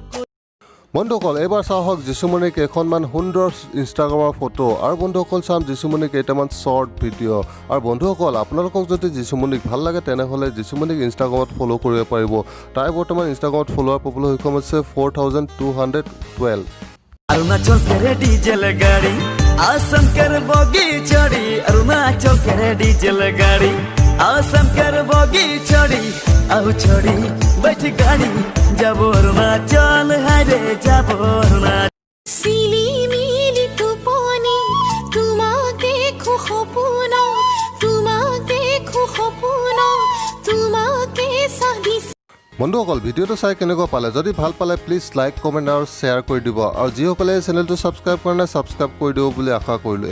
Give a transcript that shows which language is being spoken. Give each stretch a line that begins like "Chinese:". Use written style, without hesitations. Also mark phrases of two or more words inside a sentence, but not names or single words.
Assamese: বন্ধুসকল, এইবাৰ চাওঁ আহক যীশুমণিৰ কেইখনমান সুন্দৰ ইনষ্টাগ্ৰামৰ ফটো। আৰু বন্ধুসকল, চাম যীশুমণিৰ কেইটামান শ্বৰ্ট ভিডিঅ'। আৰু বন্ধুসকল, আপোনালোকক যদি যীশুমণিক ভাল লাগে তেনেহ'লে যীশুমণিক ইনষ্টাগ্ৰামত ফ'ল' কৰিব পাৰিব। তাই বৰ্তমান ইনষ্টাগ্ৰামত ফ'ল'ৱাৰ পাবলৈ সক্ষম হৈছে 4,212।
Sadri: अरुणाचल के डीजल गाड़ी आसम कर बोगी चढ़ी अरुणाचल के डीजल गाड़ी आसम कर बोगी चढ़ी आउ चढ़ी बैठ गाड़ी जब अरुणाचल हारे जब अरुणाचल
Assamese: চিলি মিলি টোপনি তোমাক দেখো সপোন তোমাকে চাবি। বন্ধুসকল, ভিডিঅ'টো চাই কেনেকুৱা পালে? যদি ভাল পালে
English: please like comment
Assamese: আৰু শ্বেয়াৰ কৰি দিব। আৰু যিসকলে এই চেনেলটো ছাবস্ক্ৰাইব কৰা নাই ছাবস্ক্ৰাইব কৰি দিব বুলি আশা কৰিলোঁ।